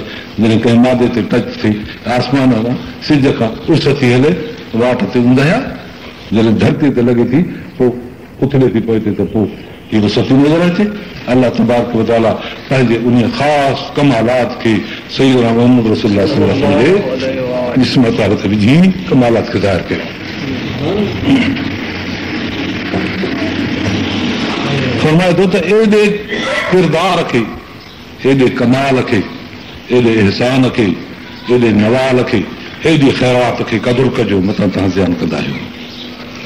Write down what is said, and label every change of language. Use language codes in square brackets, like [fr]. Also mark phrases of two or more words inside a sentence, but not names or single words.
[sd] जॾहिं कंहिं मादे ते टच थिए, आसमान खां सिज खां उस थी हले, वाट ते ऊंदहिया, जॾहिं धरती ते लॻे थी पोइ उथले थी पए थी त पोइ इहो सती नज़र अचे। अलाह तबारक व तआला पंहिंजे उन ख़ासि कमालात खे सैयदना मुहम्मद रसूलुल्लाह सल्लल्लाहु अलैहि वसल्लम जे इस्मत ते विझी कमालात खे ज़ाहिर कयो। फरमाए थो त एॾे किरदार खे, एॾे कमाल खे, एॾे एहसान खे, एॾे नवाल खे, एॾी ख़ैरात खे क़दुरु कजो, मथां तव्हां ध्यानु कंदा आहियो।